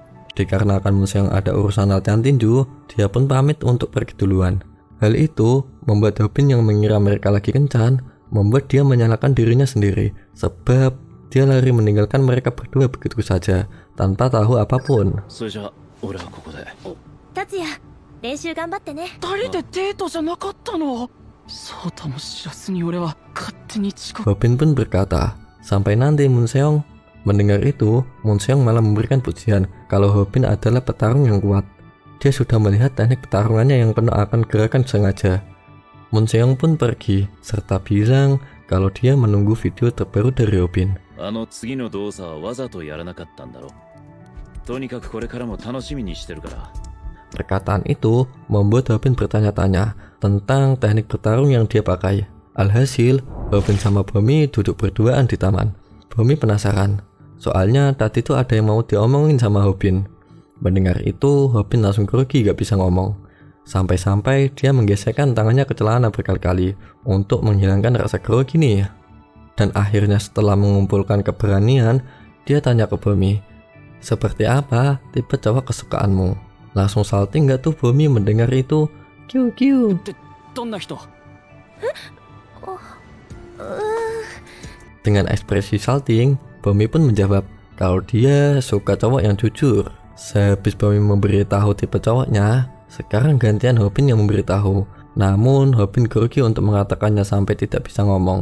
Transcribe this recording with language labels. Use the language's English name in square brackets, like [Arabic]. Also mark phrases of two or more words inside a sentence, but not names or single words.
[Indonesian] Dikarenakan Moon-seong ada urusan latihan tinju, dia pun pamit untuk pergi duluan. Hal itu membuat Ho-bin yang mengira mereka lagi kencan, membuat dia menyalahkan dirinya sendiri, sebab dia lari meninggalkan mereka berdua begitu saja, tanpa tahu apapun. [Japanese] それじゃあ俺はここで。達也練習頑張ってね。二人でデートじゃなかったの？そうとも知らずに俺は勝手に遅刻。 [Indonesian] Ho-bin pun berkata, sampai nanti Moon-seong. Mendengar itu, Moon-seong malah memberikan pujian kalau Ho-bin adalah petarung yang kuat. Dia sudah melihat teknik pertarungannya yang penuh akan gerakan sengaja. Moon-seong pun pergi, serta bilang kalau dia menunggu video terbaru dari Ho-bin. [Japanese] あの次の動作はわざとやらなかったんだろ。とにかくこれからも楽しみにしてるから。 [Indonesian] Perkataan itu membuat Ho-bin bertanya-tanya tentang teknik bertarung yang dia pakai. Alhasil, Ho-bin sama Bomi duduk berduaan di taman. Bomi penasaran, soalnya tadi tuh ada yang mau diomongin sama Ho-bin. Mendengar itu, Ho-bin langsung grogi gak bisa ngomong. Sampai-sampai dia menggesekkan tangannya ke celana berkali-kali untuk menghilangkan rasa grogi nih. Dan akhirnya setelah mengumpulkan keberanian, dia tanya ke Bomi, seperti apa tipe cowok kesukaanmu? Langsung salting gak tuh Bomi mendengar itu? Kiu kiu. [Japanese] どんな人？ [Indonesian] Dengan ekspresi salting, Bomi pun menjawab kalau dia suka cowok yang jujur. Sehabis Bomi memberitahu tipe cowoknya, sekarang gantian Ho-bin yang memberitahu. Namun Ho-bin grogi untuk mengatakannya sampai tidak bisa ngomong.